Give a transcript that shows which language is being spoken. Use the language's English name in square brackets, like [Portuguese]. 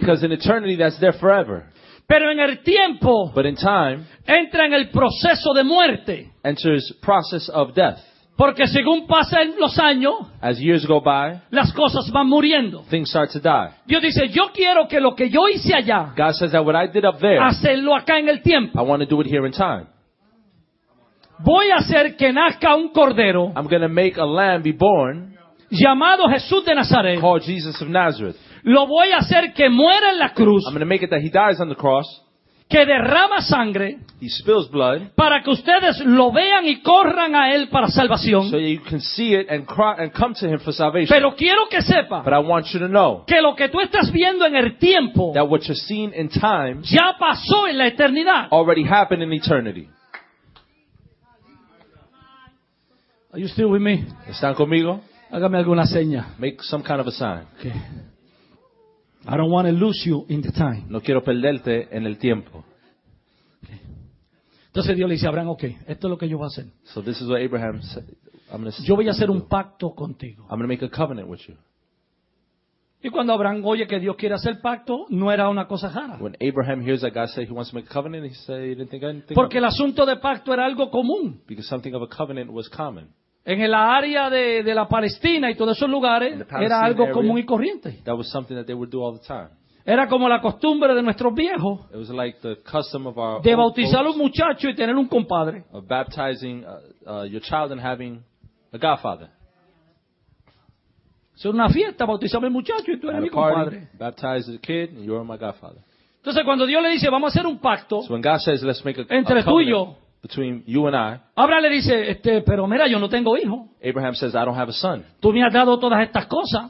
[English] Because in eternity that's there forever. [Spanish] Pero en el tiempo. [English] But in time. [Spanish] Entra en el proceso de muerte. [English] Enters process of death. [Spanish] Porque según pasan los años, [English] as years go by, [Spanish] las cosas van muriendo. [English] Things start to die. [Spanish] Dios dice, yo quiero que lo que yo hice allá, [English] God says that what I did up there, [Spanish] hacerlo acá en el tiempo. [English] I want to do it here in time. [Spanish] Voy a hacer que nazca un cordero, [English] I'm going to make a lamb be born, [Spanish] llamado Jesús de Nazaret, [English] called Jesus of Nazareth. [Spanish] Lo voy a hacer que muera en la cruz, [English] I'm going to make it that he dies on the cross, [Spanish] que derrama sangre, [English] he spills blood, [Spanish] para que ustedes lo vean y corran a él para salvación. [English] So you can see it and cry and come to him for salvation. [Spanish] Pero quiero que sepa, [English] but I want you to know, [Spanish] que lo que tú estás viendo en el tiempo, [English] that what you're seeing in time, [Spanish] ya pasó en la eternidad, [English] already happened in eternity. Are you still with me? [Spanish] ¿Están conmigo? Hágame alguna seña. [English] Make some kind of a sign. Okay. I don't want to lose you in the time. [Spanish] No quiero perderte en el tiempo. Entonces Dios le dice a Abraham, okay, esto es lo que yo voy a hacer. [English] So this is what Abraham said. I'm going to [Spanish] yo voy a hacer un pacto contigo. [English] I'm going to make a covenant with you. [Spanish] Y cuando Abraham oye que Dios quiere hacer pacto, no era una cosa rara. [English] When Abraham hears that God said he wants to make a covenant, he said he didn't think anything. [Spanish] Porque el asunto de pacto era algo común. [English] Because something of a covenant was common. [Spanish] En el área de la Palestina y todos esos lugares era algo común y corriente. [English] That was something that they would do all the time. [Spanish] Era como la costumbre de nuestros viejos. [English] It was like the custom of our [Spanish] de bautizar a un muchacho y tener un compadre. [English] Of baptizing your child and having a godfather. [Spanish] Es una fiesta, bautizamos al muchacho y tú eres [English] at [Spanish] mi compadre. [English] Baptize the kid and you're my godfather. [Spanish] Entonces cuando Dios le dice, vamos a hacer un pacto, [English] so when God says, let's make a [Spanish] entre tú y yo, [English] between you and I. [Spanish] Abraham le dice, pero mira, yo no tengo hijo. [English] Abraham says, I don't have a son. [Spanish] Tú me has dado todas estas cosas.